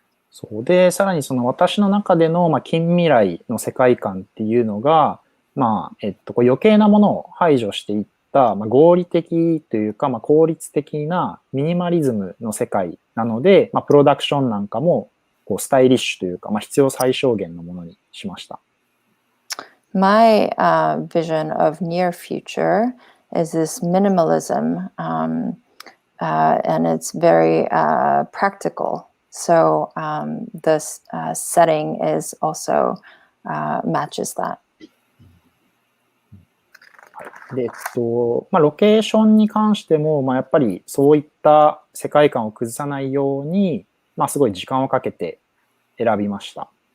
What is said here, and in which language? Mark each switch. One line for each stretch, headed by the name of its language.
Japanese: そうで、さらに私の中での近未来の世界観っていうのが、余計なものを排除していった合理的というか、効率的なミニマリズムの世界なので、プロダクションなんかもスタイリッシュというか、必要最小限のものにしました。
English: My vision of near future is this minimalism, and it's very practical. So this setting is also matches that.
Japanese: で、ロケーションに関しても、やっぱりそういった世界観を崩さないように、まあ、すごい時間をかけて選びました。